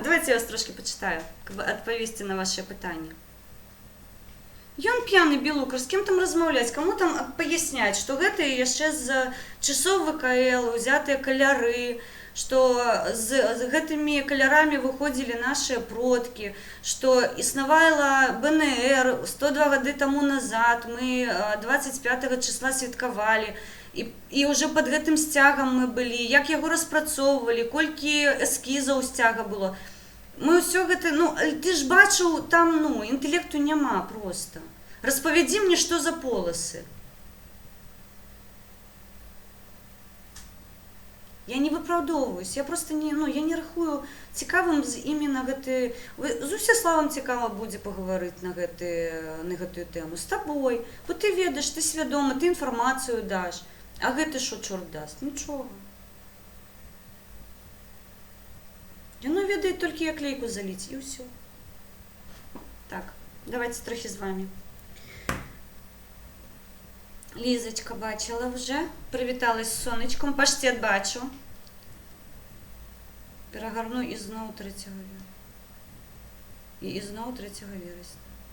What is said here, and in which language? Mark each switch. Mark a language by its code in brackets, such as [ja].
[uk] Давайте я вас трошки почитаю, відповісти на ваше питання. [be] Ён п'яны белукар, з кем там размаўляць, каму там паясняць, што гэта яшчэ з часоў ВКЛ узятыя каляры, што з гэтымі калярамі выходзілі нашыя продкі, што існавала БНР 102 гады таму назад, мы 25 числа святкавалі, і ўжо пад гэтым сцягам мы былі, як яго распрацоўвалі, колькі эскізаў сцяга было. Мы ўсё гэта, ну, ты ж бачыў, там, ну, інтэлекту няма проста. Распавядзі мне, што за поласы. Я не выпраўдоўваюсь, я просто не, ну, я не рахую цікавым іменно гэты... З Усяславам цікава будзе пагаварыць на гэтую тэму. З табой, бо ты ведаеш, ты свядома, ты інфармацыю даш. А гэты што чорт даст? Нічога. Яно ведае толькі як лейку заліць, і ўсё. [uk] Так, давайте трохі з вами. Лізочка бачила вже, привіталась з сонечком, паштет бачу. Перегарну і знову 3 вересня. І знову 3 вересня.